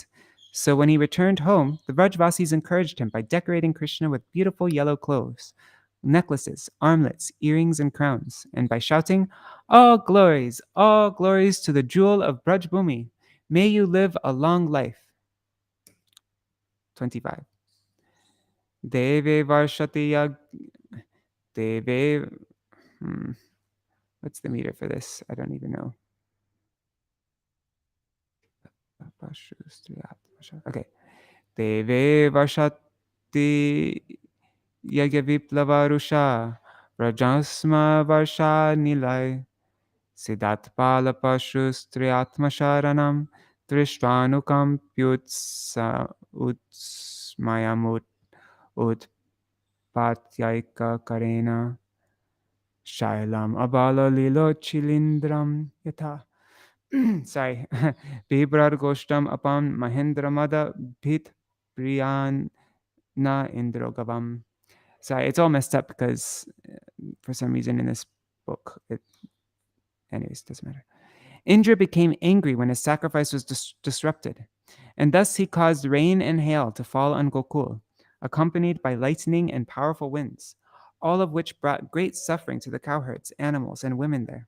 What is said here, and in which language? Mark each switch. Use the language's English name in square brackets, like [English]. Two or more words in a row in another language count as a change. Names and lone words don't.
[English] So when he returned home, the Vrajavasis encouraged him by decorating Krishna with beautiful yellow clothes, necklaces, armlets, earrings, and crowns, and by shouting, all glories to the jewel of Braj Bhumi. May you live a long life." 25. [Sanskrit] Deve Varshati Deve. [English] What's the meter for this? I don't even know. Okay. [Sanskrit] Deve Varshati Yagyaviplavarusha Rajasma Varsha Nilai Siddhatpala Pashus Triatmasharanam Trishvanukam Pyutsa Utsmayamut Utpatyaika Karena Shailam Abala Lilo Chilindram Yatha. [English] Sorry. [Sanskrit] Bibrar Goshtam Apam Mahendramada Bhit Priyan Na Indrogavam. [English] Sorry, it's all messed up because for some reason in this book, anyways, doesn't matter. Indra became angry when his sacrifice was disrupted, and thus he caused rain and hail to fall on Gokul, accompanied by lightning and powerful winds, all of which brought great suffering to the cowherds, animals, and women there.